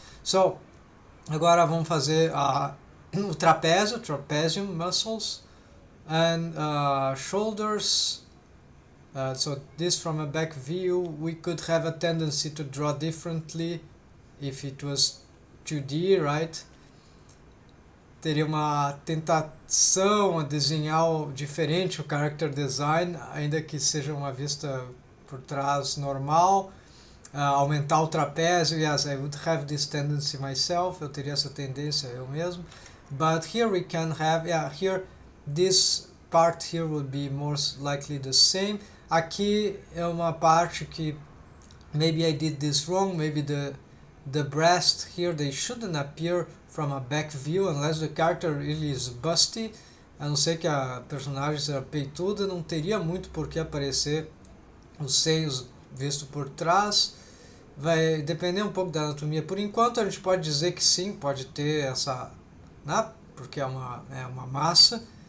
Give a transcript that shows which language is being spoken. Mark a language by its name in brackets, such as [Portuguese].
[Portuguese] So agora vamos fazer o trapézio, [English] trapezium muscles, and shoulders. So this from a back view, we could have a tendency to draw differently if it was 2D, right? [Portuguese] Teria uma tentação a desenhar diferente o character design, ainda que seja uma vista por trás normal. Aumentar o trapézio, [English] yes, I would have this tendency myself, [Portuguese] eu teria essa tendência eu mesmo. [English] But here we can have, here this part here would be most likely the same. [Portuguese] Aqui é uma parte que [English] maybe I did this wrong, maybe the breast here, they shouldn't appear from a back view unless the character really is busty. [Portuguese] A não ser que a personagem seja peituda, não teria muito por que aparecer os seios visto por trás. Vai depender um pouco da anatomia. Por enquanto a gente pode dizer que sim, pode ter essa, né? Porque é uma massa.